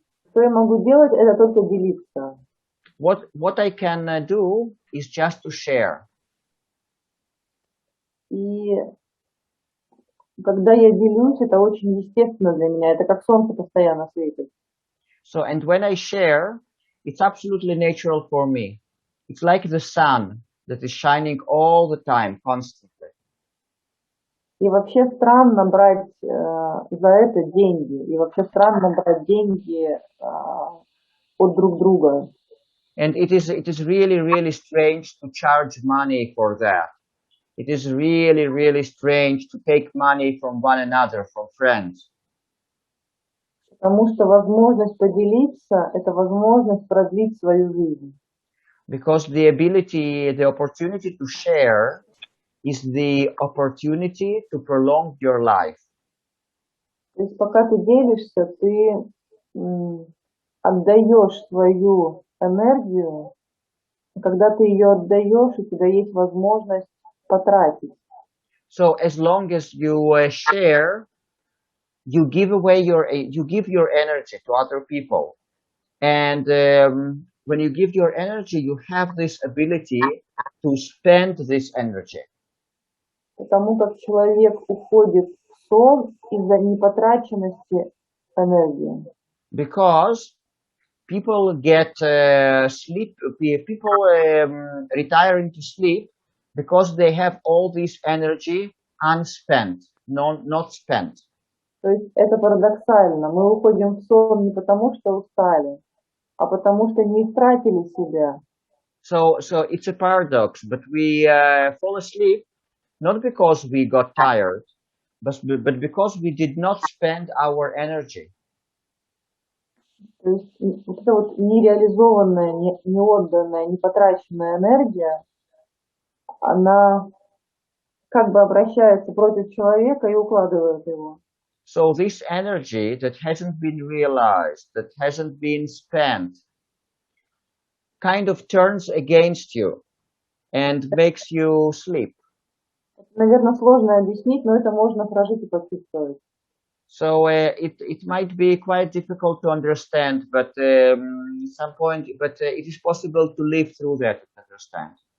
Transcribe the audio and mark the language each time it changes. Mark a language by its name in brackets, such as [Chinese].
[Russian] Что я могу делать, это только делиться. [English] What I can do is just to share. [Russian] И когда я делюсь, это очень естественно для меня. Это как солнце постоянно светит. [English] So, and when I share, it's absolutely natural for me. It's like the sun that is shining all the time, constantly. [Russian] И вообще странно брать за это деньги. И вообще странно брать деньги от друг друга. [English] And it is really, really strange to charge money for that. It is really, really strange to take money from one another, from friends. [Russian] Потому что возможность поделиться – это возможность продлить свою жизнь. [English] Because the opportunity to share is the opportunity to prolong your life. [Russian] То есть пока ты делишься, ты отдаешь свою энергию. Когда ты ее отдаешь, у тебя есть возможность потратить. [English] So as long as you share, you give your energy to other people, and when you give your energy, you have this ability to spend this energy. [Russian] Потому как человек уходит в сон из-за непотраченности энергии. [English] Because people get sleep, people retire into sleep because they have all this energy unspent, not spent. [Russian] То есть это парадоксально. Мы уходим в сон не потому, что устали, а потому что не истратили себя. [English] So it's a paradox, but we fall asleep not because we got tired, but because we did not spend our energy. [Russian] То есть вот эта вот нереализованная, неотданная, непотраченная энергия, она как бы обращается против человека и укладывает его. [English] So this energy that hasn't been realized, that hasn't been spent, kind of turns against you and makes you sleep. [Russian] Наверное, сложно объяснить, но это можно прожить и почувствовать. [English] So it might be quite difficult to understand, but some point, it is possible to live through that and understand.